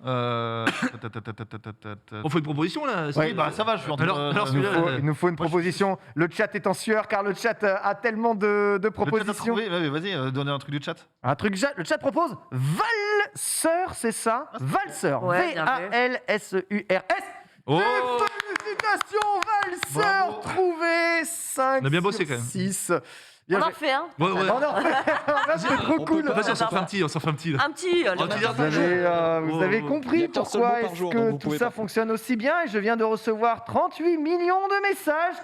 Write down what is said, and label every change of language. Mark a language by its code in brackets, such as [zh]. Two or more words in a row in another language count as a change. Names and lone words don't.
[fr] On fait une proposition là. Ouais, Oui, bah ça va, je suis en train Alors, de. alors, Il nous celui-là, faut, il nous faut une proposition. Le chat est en sueur car le chat a tellement de Le chat a propositions. trouvé. Ouais, vas-y, donnez un truc du chat. Un truc, le chat propose Valseur, c'est ça? Valseur. Ouais, bien fait. V-A-L-S-E-U-R-S. Oh. Et félicitations, Valseur, Bravo. trouvé 5 On a bien bossé, quand même. 6. On en refait un. Ouais. Oh non, là, c'est trop on peut cool. pas- Vas-y, on s'en fait un petit. là. Un petit. Oh, tu dis un Vous avez Oh, Il y compris a qu'un seul pourquoi mot par est-ce jour, que donc vous tout pouvez ça pas. fonctionne aussi bien et je viens de recevoir 38 millions de messages.